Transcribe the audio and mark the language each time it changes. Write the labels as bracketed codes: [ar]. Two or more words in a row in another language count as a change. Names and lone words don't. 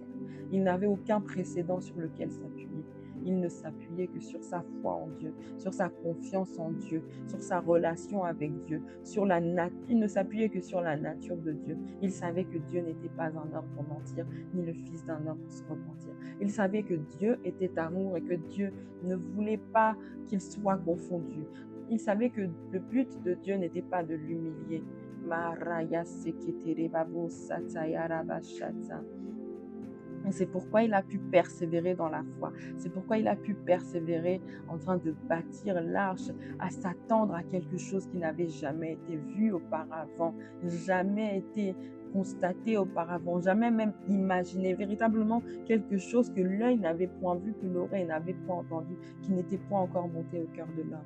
[fr] Il n'avait aucun précédent sur lequel s'appuyer. Il ne s'appuyait que sur sa foi en Dieu, sur sa confiance en Dieu, sur sa relation avec Dieu, il ne s'appuyait que sur la nature de Dieu. Il savait que Dieu n'était pas un homme pour mentir, ni le fils d'un homme pour se repentir. Il savait que Dieu était amour et que Dieu ne voulait pas qu'il soit confondu. Il savait que le but de Dieu n'était pas de l'humilier. Maraya seketere babo satayara bashata. Et c'est pourquoi il a pu persévérer dans la foi. C'est pourquoi il a pu persévérer en train de bâtir l'arche, à s'attendre à quelque chose qui n'avait jamais été vu auparavant, jamais été constaté auparavant, jamais même imaginé, véritablement quelque chose que l'œil n'avait point vu, que l'oreille n'avait point entendu, qui n'était point encore monté au cœur de l'homme.